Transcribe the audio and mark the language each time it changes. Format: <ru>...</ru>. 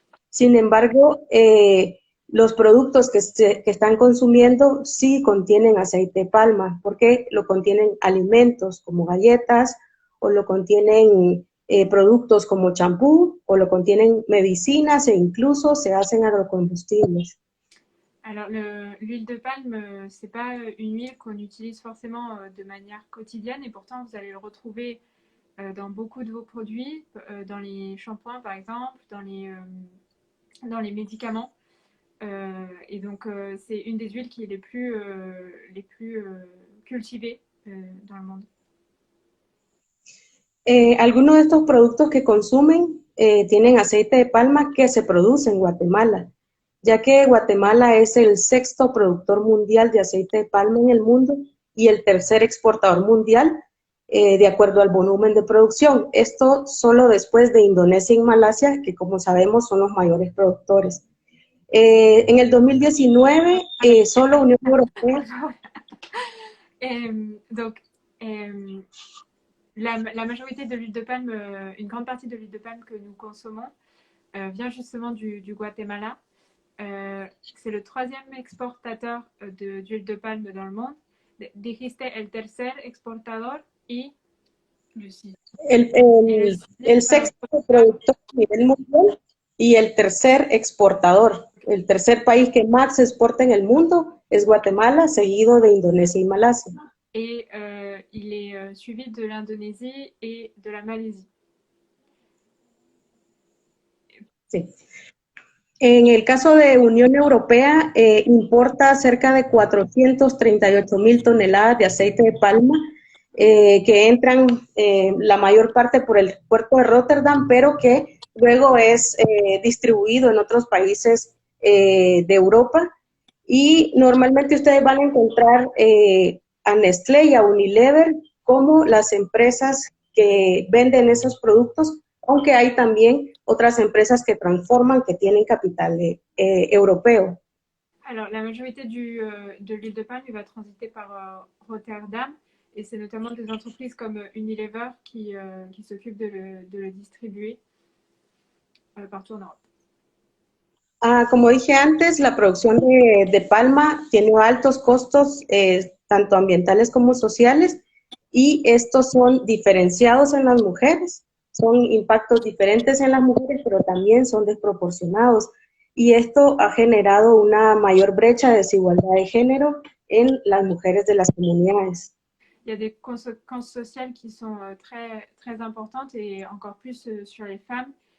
<es>Sin embargo, los productos que están consumiendo sí contienen aceite de palma, porque lo contienen alimentos como galletas, o lo contienen productos como champú, o lo contienen medicinas e incluso se hacen agrocombustibles.</es> <fr>Alors, l'huile de palme, c'est pas une huile qu'on utilise forcément de manière quotidienne et pourtant vous allez le retrouver dans beaucoup de vos produits, dans les shampoings par exemple, dans les médicaments. Et donc, c'est une des huiles qui est les plus cultivées dans le monde.</fr> <es>Algunos de estos productos que consumen tienen aceite de palma que se produce en Guatemala, ya que Guatemala es el sexto productor mundial de aceite de palma en el mundo y el tercer exportador mundial de acuerdo al volumen de producción. Esto solo después de Indonesia y Malasia, que como sabemos son los mayores productores. En el 2019, solo Unión Europea...</es> <fr>Donc, la majorité de l'huile de palme, une grande partie de l'huile de palme que nous consommons vient justement du Guatemala. C'est le troisième exportateur d'huile de palme dans le monde.</fr> <es>Dijiste el tercer exportador y... El sexto productor a nivel mundial y el tercer exportador. El tercer país que más se exporta en el mundo es Guatemala, seguido de Indonesia y Malasia.</es> <fr>Et il est suivi de l'Indonésie et de la Malaisie.</fr> <es>Sí. En el caso de Unión Europea, importa cerca de 438,000 toneladas de aceite de palma, que entran la mayor parte por el puerto de Rotterdam, pero que luego es distribuido en otros países de Europa. Y normalmente ustedes van a encontrar a Nestlé y a Unilever como las empresas que venden esos productos, aunque hay también otras empresas que transforman, que tienen capital europeo.</es> <fr>Alors, la majorité de l'huile de palme va transiter par Rotterdam, et c'est notamment des entreprises comme Unilever qui s'occupent de le distribuer partout en Europe.</fr> <es>Como dije antes, la producción de palma tiene altos costos, tanto ambientales como sociales, y estos son diferenciados en las mujeres. Son impactos diferentes en las mujeres, pero también son desproporcionados. Y esto ha generado una mayor brecha de desigualdad de género en las mujeres de las comunidades.</es> <fr>Il y a des conséquences sociales qui sont très, très importantes et encore plus sur les femmes.</fr>